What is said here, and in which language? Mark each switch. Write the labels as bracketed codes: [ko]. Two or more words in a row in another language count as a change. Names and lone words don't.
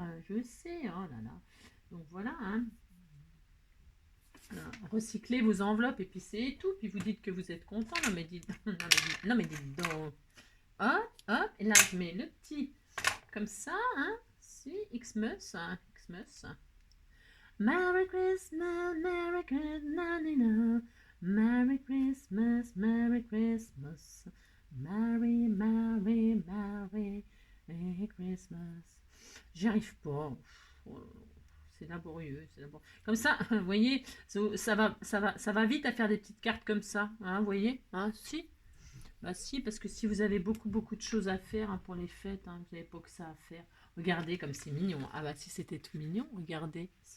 [fr] Je sais, oh là là. Donc voilà, hein. Recyclez vos enveloppes et puis c'est tout. Puis vous dites que vous êtes content. Non mais dites, non mais dites donc. Hop, hop. Et là je mets le petit comme ça, hein. Si, Xmas, hein. Xmas. [en] Merry Christmas, Merry Christmas, Merry Christmas, Merry Christmas, Merry, Merry, Merry, Merry Christmas. [fr] J'y arrive pas. C'est laborieux, Comme ça, vous voyez, ça va vite à faire des petites cartes comme ça, hein, vous voyez, hein, si. Bah si, parce que si vous avez beaucoup de choses à faire hein, pour les fêtes, hein, vous n'avez pas que ça à faire. Regardez comme c'est mignon. Ah bah si c'était tout mignon, regardez, si.